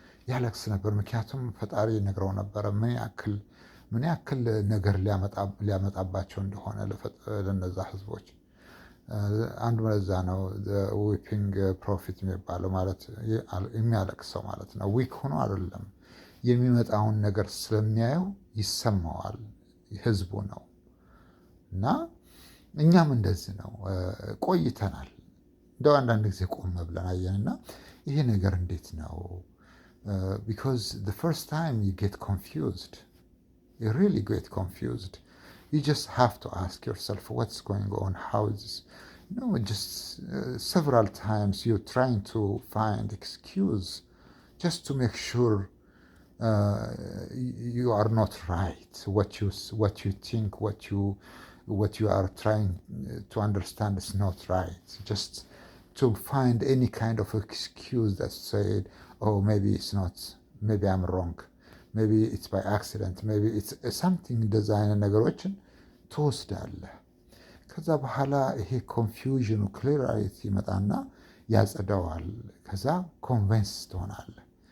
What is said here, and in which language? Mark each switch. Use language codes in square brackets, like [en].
[am] ያለቅስ ነበር። ምክንያቱም ፈጣሪ ነግረው ነበረ ምን ያክል ነገር ሊያመጣባቸው እንደሆነ ለነዛ ህዝቦች። አንዱ ለዛ ነው ዊፒንግ ፕሮፊት የሚባለው፣ ማለት የሚያለቅሰው ማለት ነው። ዊክ ሆኖ አይደለም፣ የሚመጣውን ነገር ስለሚያየው ይሰማዋል ህዝቡ ነው። እና እኛም እንደዚህ ነው ቆይተናል። እንደው አንዳንድ ጊዜ ቆም ብለን አየንና ይሄ ነገር እንዴት ነው? [en] ቢኮዝ the first time you get confused, you really get confused. You just have to ask yourself what's going on, how is this? Just several times you're trying to find excuse just to make sure you are not right. What you think, what you are trying to understand is not right. Just to find any kind of excuse that said, oh, maybe it's not, maybe I'm wrong, maybe it's by accident, maybe it's something [am] እንደዛ አይነት ነገሮችን ትወስዳለህ። ከዛ በኋላ ይሄ ኮንፊውዥኑ ክሊራይቲ ይመጣና ያጸደዋል። ከዛ ኮንቨንስ ትሆናለህ።